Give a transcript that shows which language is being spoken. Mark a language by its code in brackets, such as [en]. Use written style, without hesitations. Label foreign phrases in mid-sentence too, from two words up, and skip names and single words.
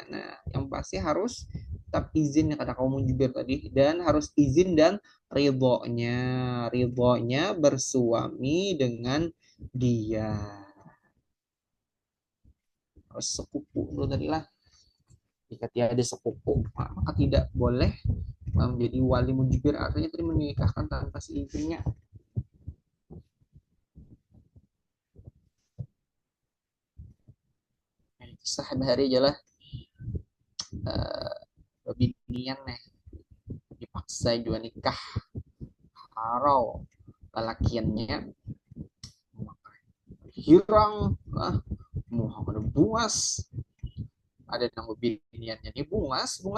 [id] Nah, yang pasti harus tetap izin kata kaum mujibir tadi, dan harus izin dan ridhonya bersuami dengan dia. Harus sepupu itu tadi lah. Jika tiada sepupu, maka tidak boleh menjadi wali mujibir, artinya tadi menikahkan tanpa seizinnya. [bjn] Sehari-hari aja lah binian nih dipaksa juga nikah harau lalakiannya hirang mau ada bungas, ada nang biniannya nih bungas